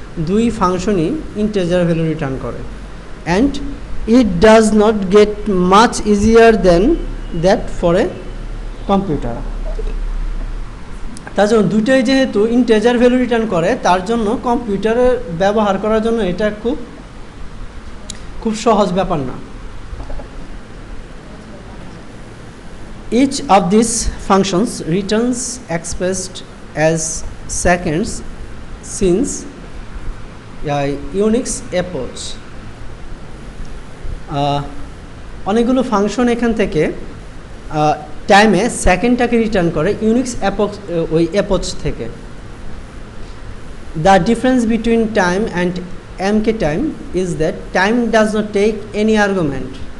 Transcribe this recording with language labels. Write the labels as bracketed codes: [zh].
[bn] দুই ফাংশনই integer value return করে। [en] And it does not get much easier than that for a computer. [bn] তার জন্য দুটোই যেহেতু ইন্টিজার ভ্যালু রিটার্ন করে, তার জন্য কম্পিউটারে ব্যবহার করার জন্য এটা খুব সহজ ব্যাপার না। [en] Each of these functions returns expressed as seconds since Unix epoch. [bn] অনেকগুলো ফাংশন এখান থেকে টাইমে সেকেন্ডটাকে রিটার্ন করে ইউনিক্স এপক, ওই এপোচ থেকে। [en] The difference between time and MK time is that time does not take any argument.